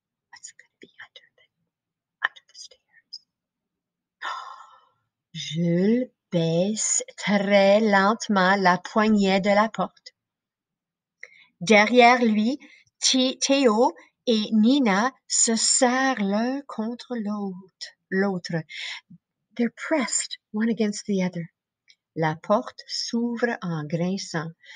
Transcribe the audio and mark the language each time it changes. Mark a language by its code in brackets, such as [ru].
[en] What's going to be under the stairs? [fr] Jules baisse très lentement la poignée de la porte. Derrière lui, Théo et Nina se serrent l'un contre l'autre. [en] They're pressed one against the other. [fr] La porte s'ouvre en grinçant.